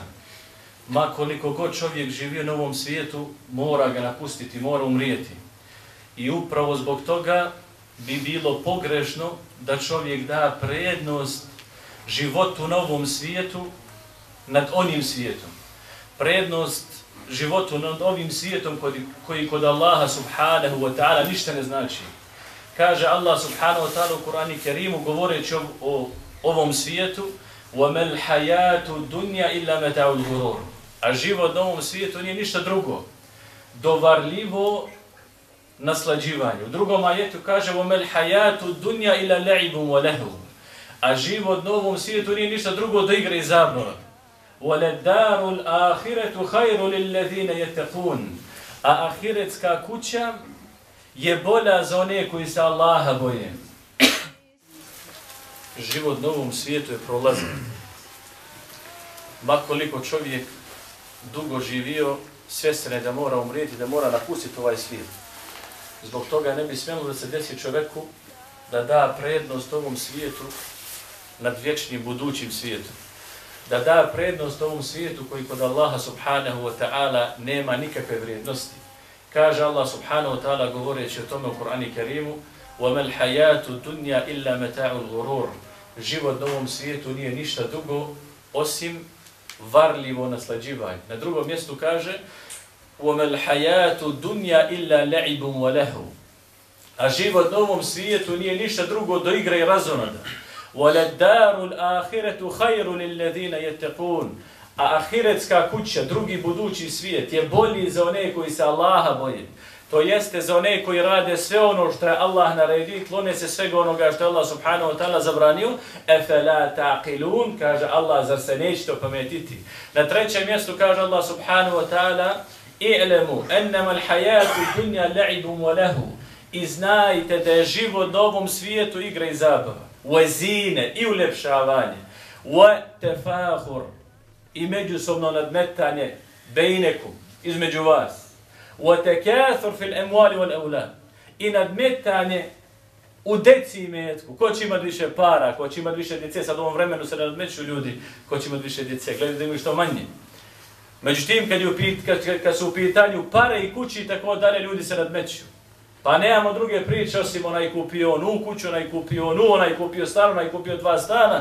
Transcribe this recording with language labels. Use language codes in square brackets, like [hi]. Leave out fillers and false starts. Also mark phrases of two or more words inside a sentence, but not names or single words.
[bs] Ma koliko god čovjek živio na ovom svijetu, mora ga napustiti, mora umrijeti. I upravo zbog toga bi bilo pogrešno da čovjek da prednost životu na ovom svijetu nad onim svijetom. Prednost životu nad ovim svijetom koji kod Allaha [ar] سبحانه وتعالى [bs] ništa ne znači. Kaže Allah [ar] سبحانه وتعالى [bs] u Kur'anu Kerimu govoreći o ovom svijetu [ar] وَمَا الْحَيَاتُ دُنْيَا إِلَّا مَتَعُ الْغُرُورِ. [bs] A život na ovom svijetu nije ništa drugo. Dovarljivo naslađivanje. U drugom ajetu kaže [ar] وَمَا الْحَيَاتُ دُنْيَا إِلَّا لَعِبٌ وَلَهُ. [bs] A život na ovom svijetu nije ništa drugo do igre i zabava. [ar] وَلَدَّارُ الْآخِرَةُ خَيْرُ لِلَّذِينَ يَتَّقُونَ. [bs] A ahiretska kuća je bolja za one koji se Allaha boje. Život na ovom svijetu je prolazan. makoliko čovjek dugo živio, svjestan je da mora umrijeti, da mora napustiti ovaj svijet. Zbog toga ne bi smjelo da se desi čovjeku da da prednost ovom svijetu nad vječnim budućim svijetom. Da da prednost ovom svijetu koji kod Allaha [ar] سبحانه وتعالى [bs] nema nikakve vrijednosti. Kaže Allah [ar] سبحانه وتعالى [bs] govoreći o tome u Kur'anu Kerimu: [ar] وَمَا الْحَيَاتُ الدُّنْيَا إِلَّا مَتَاعُ الْغُرُورِ. [bs] Život na ovom svijetu nije ništa dugo osim varljivo naslađivanje. Na drugom mjestu kaže: [ar] وَمَا الْحَيَاتُ الدُّنْيَا إِلَّا لَعِبٌ وَلَهُ. [bs] A život na ovom svijetu nije ništa drugo do igre i razonada. [ar] وَلَدَّارُ الْآخِرَةُ خَيْرُ لِلَّذِينَ يَتَّقُونَ. [bs] A ahiretska kuća, drugi budući svijet, je bolji za one koji se Allaha boje. To jeste za one koji rade sve ono što je Allah naredio, klone se svega onoga što je Allah [ar] سبحانه وتعالى [bs] zabranio. [ar] أفلا تعقلون, [bs] kaže Allah, zar se nećete opametiti. Na trećem mjestu kaže Allah [ar] سبحانه وتعالى: اعلموا أنما الحياة الدنيا لعب ولهو. [bs] I znajte da je život na ovom svijetu igra i zabava. Uezine i uljepšavanje. [ar] وتفاخر. [bs] I međusobno nadmetanje bejnekum, između vas. [ar] وَتَكَاثُرْ فِي الْأَمْوَالِ وَالْأَوْلَادِ. [bs] I nadmetanje u deci i metku. Ko će imati više para, ko će imati više djece. Sad u ovom vremenu se nadmeću ljudi ko će imati više djece. Gledaju da imaju što manje. Međutim, kad su u pitanju pare i kući i tako dalje, ljudi se nadmeću. Pa nemamo druge priče osim onaj kupio onu kuću, onaj kupio onu, onaj kupio stan, onaj kupio 2 stana.